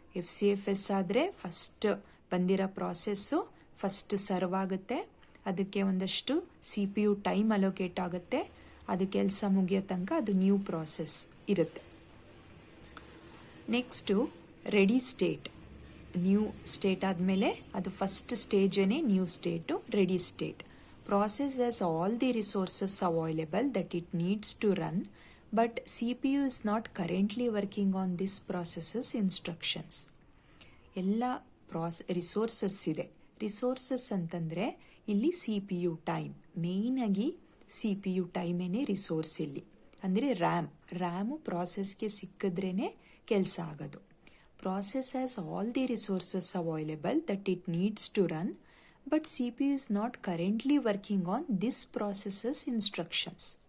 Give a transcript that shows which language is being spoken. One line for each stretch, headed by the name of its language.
Kannada: FCFS ಆದರೆ first ಬಂದಿರೋ process first serve ಆಗುತ್ತೆ, ಅದಕ್ಕೆ ಒಂದಷ್ಟು CPU ಟೈಮ್ ಅಲೋಕೇಟ್ ಆಗುತ್ತೆ, ಅದು ಕೆಲಸ ಮುಗಿಯೋ ತನಕ ಅದು ನ್ಯೂ ಪ್ರಾಸೆಸ್ ಇರುತ್ತೆ. Next ready state. New state ಆದಮೇಲೆ ಅದು first ಸ್ಟೇಜೇ new state, ready state.
English: Process has all the resources available that it needs to run, but CPU is not currently working on this process's instructions.
Kannada: ಎಲ್ಲ resources ಇದೆ. Resources ಅಂತಂದರೆ ಇಲ್ಲಿ CPU time, ಮೇಯ್ನಾಗಿ CPU ಟೈಮೇನೆ resource ಇಲ್ಲಿ. ಅಂದರೆ RAM ಪ್ರಾಸೆಸ್ಗೆ ಸಿಕ್ಕಿದ್ರೇ ಕೆಲಸ ಆಗೋದು.
English: Process has all the resources available that it needs to run, but CPU is not currently working on this process's instructions.